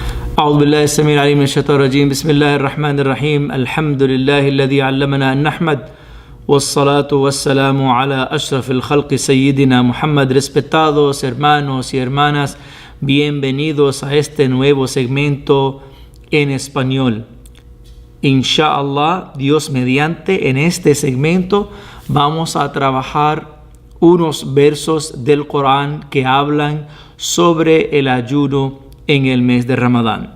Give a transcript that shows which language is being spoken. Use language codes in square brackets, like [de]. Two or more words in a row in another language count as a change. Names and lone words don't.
[ar] أعوذ بالله السميع العليم من الشيطان الرجيم. بسم الله الرحمن الرحيم. الحمد لله الذي علمنا أن نحمد والصلاة والسلام على أشرف الخلق سيدنا Muhammad. [es] Respetados hermanos y hermanas, bienvenidos a este nuevo segmento en español. Inshallah, Dios mediante, en este segmento vamos a trabajar unos versos del Corán que hablan sobre el ayuno en el mes de Ramadán.